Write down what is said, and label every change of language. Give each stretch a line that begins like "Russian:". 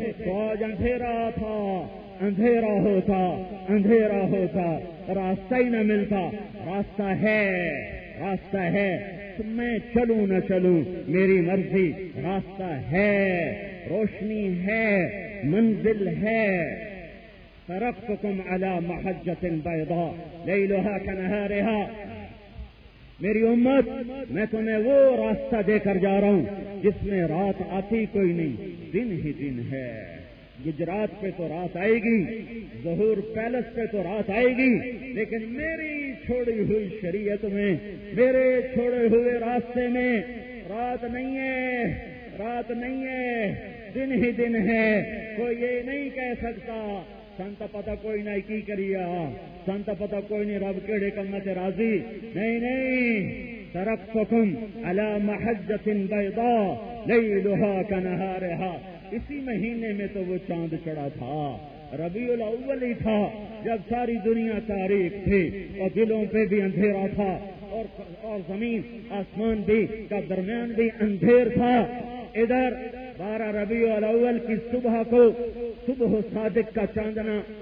Urdu: تو آج اندھیرا تھا، اندھیرا ہوتا، اندھیرا ہوتا، راستہ ہی نہ ملتا. راستہ ہے، راستہ ہے، میں چلوں نہ چلوں میری مرضی، راستہ ہے، روشنی ہے، منزل ہے.
Arabic: فرقتكم على محجة بيضاء ليلها كنهارها.
Urdu: میری امت، میں تمہیں وہ راستہ دے کر جا رہا ہوں جس میں رات آتی کوئی نہیں، دن ہی دن ہے. گجرات پہ تو رات آئے گی، ظہور پیلس پہ تو رات آئے گی، لیکن میری چھوڑی ہوئی شریعت میں، میرے چھوڑے ہوئے راستے میں رات نہیں ہے، رات نہیں ہے، دن ہی دن ہے. کوئی یہ نہیں کہہ سکتا
Punjabi: سنت پتا کوئی نہ کی کریا، سنت پتا کوئی نہیں رب کیڑے کرنا سے راضی.
Urdu: نہیں نہیں،
Arabic: ترقتكم على محجة بيضاء ليلها كنهارها.
Urdu: اسی مہینے میں تو وہ چاند چڑھا تھا، ربیع الاول ہی تھا جب ساری دنیا تاریک تھی اور دلوں پہ بھی اندھیرا تھا، اور زمین آسمان بھی کا درمیان بھی اندھیر تھا. ادھر 12 ربیع الاول کی صبح کو صبح صادق کا چاندنا